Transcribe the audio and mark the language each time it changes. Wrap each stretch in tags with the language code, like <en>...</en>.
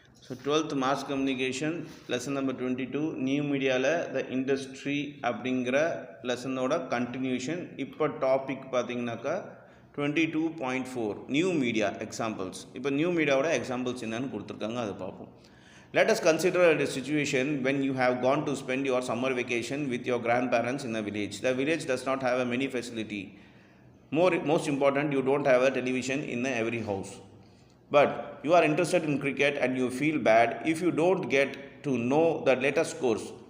<en>So 12th mass communication lesson number 22 new media the industry</en> <ta>அப்படிங்கிற லெசனோட continuation. இப்போ topic பார்த்தீங்கன்னாக்கா 22.4 new media examples. இப்போ new மீடியாவோட examples என்னன்னு கொடுத்துருக்காங்க, அதை பார்ப்போம்.</ta> <en>Let us consider a situation when you have gone to spend your summer vacation with your grandparents in a village. The village does not have a many facility. Most important, you don't have a television in every house. But you are interested in cricket and you feel bad if you don't get to know the latest scores.</en>